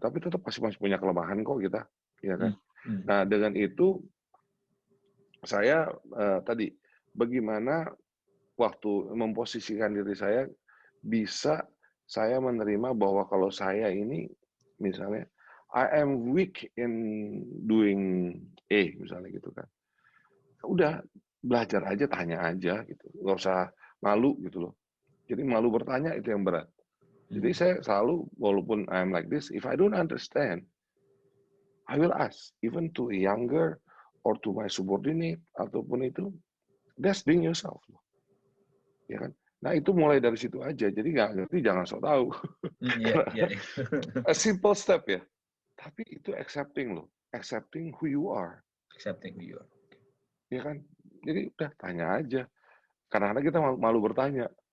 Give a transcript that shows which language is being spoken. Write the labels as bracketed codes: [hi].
[id] Tapi tetap masih punya kelemahan kok kita, ya kan. Nah, dengan itu saya tadi bagaimana waktu memposisikan diri saya bisa saya menerima bahwa kalau saya ini misalnya [en] I am weak in doing A [id] misalnya gitu kan. Udah belajar aja, tanya aja gitu. Nggak usah malu gitu loh. Jadi malu bertanya itu yang berat. Jadi saya selalu walaupun [en] I'm like this, if I don't understand, I will ask even to a younger or to my subordinate [id] ataupun itu, [en] that's being yourself. [id] Ya kan? Nah itu mulai dari situ aja. Jadi nggak ngerti jangan sok tahu. [en] A simple step [id] ya. Tapi itu [en] accepting loh, accepting who you are. Accepting who you are. [id] Ya kan? Jadi udah tanya aja. Kadang-kadang kita malu bertanya.